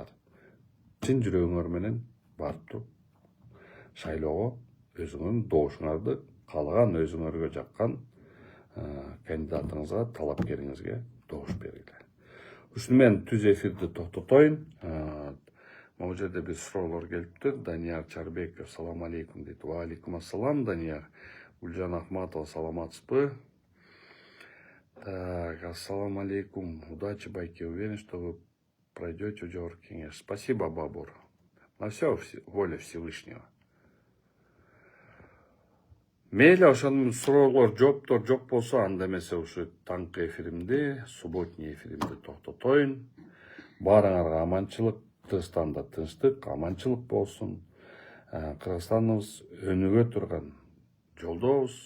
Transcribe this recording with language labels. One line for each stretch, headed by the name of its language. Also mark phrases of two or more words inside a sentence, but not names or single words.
Kyrgyz: Чын жүрөгүңөр менен барып туруп шайлоого өзүңөрдүн добушуңарды каалаган өзүңөргө жаккан кандидатыңызга, талапкериңизге добуш бергиле. Ушуну менен түз эфирди токтотоюн. Могу жерде бир суроолор келиптир. Данияр Чарбеков,
Arabic: سلام عليكم
Kyrgyz: дейт.
Arabic: وعليكم السلام,
Kyrgyz: Данияр. Гүлжан Ахматова, саламатсызбы?
Arabic: Так, السلام عليكم.
Russian: Удачи, байки. Уверен, что вы пройдете в жогорку кеңеш. Спасибо, Бабур. На все воля Всевышнего.
Kyrgyz: Мейлі ошонун суроолор, жооптор жок болсо, анда эмесе ушу таңкы эфиримди, субботний эфиримди токтотоюн. Баарыңарга аманчылык, Кыргызстанда тынчтык, аманчылык болсун. Кыргызстаныбыз өнүгө турган жолдобуз.